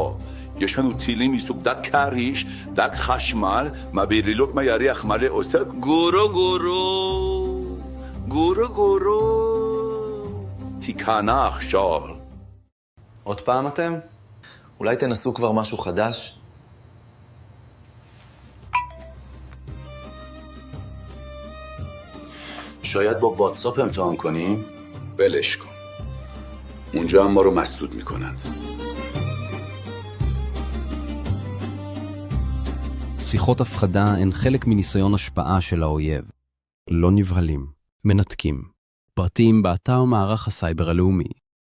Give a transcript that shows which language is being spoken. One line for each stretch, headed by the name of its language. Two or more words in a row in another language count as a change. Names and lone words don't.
Hebrew: יש לנו טילים מסוג דג קריש, דג חשמל, מברילות מהירח מלא עושה גורו גורו, גורו גורו. תיכנע עכשיו. עוד פעם אתם? אולי תנסו כבר משהו חדש?
Persian: شاید با واتساپ امتحان کنیم؟ ولش کن. اونجا هم ما رو مسدود میکنند.
Hebrew: שיחות הפחדה הן חלק מניסיון השפעה של האויב. לא נבהלים, מנתקים. פרטים באתר מערך הסייבר הלאומי.